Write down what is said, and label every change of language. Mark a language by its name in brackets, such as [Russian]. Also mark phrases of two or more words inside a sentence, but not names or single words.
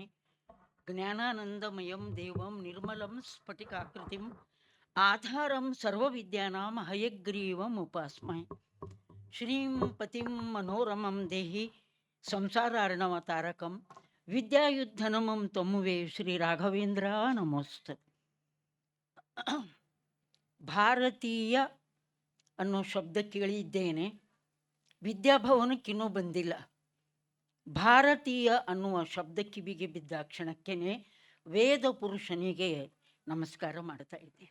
[Sanskrit] ज्ञानानन्दमयं देवं निर्मलं स्फटिकाकृतिम् आधारं सर्वविद्यानां हयग्रीवम् उपास्महे श्रीं पतिं मनोरमं देहि संसारार्णवतारकं विद्यायुद्धनमं त्वमुवे श्रीराघवेन्द्र नमोस्तु [Kannada] ಭಾರತೀಯ ಅನ್ನೋ ಶಬ್ದ ಕೇಳಿದ್ದೇನೆ, ವಿದ್ಯಾಭವನಕ್ಕಿನ್ನೂ ಬಂದಿಲ್ಲ. ಭಾರತೀಯ ಅನ್ನುವ ಶಬ್ದ ಕಿವಿಗೆ ಬಿದ್ದ ಕ್ಷಣಕ್ಕೇ ವೇದ ಪುರುಷನಿಗೆ ನಮಸ್ಕಾರ ಮಾಡ್ತಾ ಇದ್ದೇನೆ.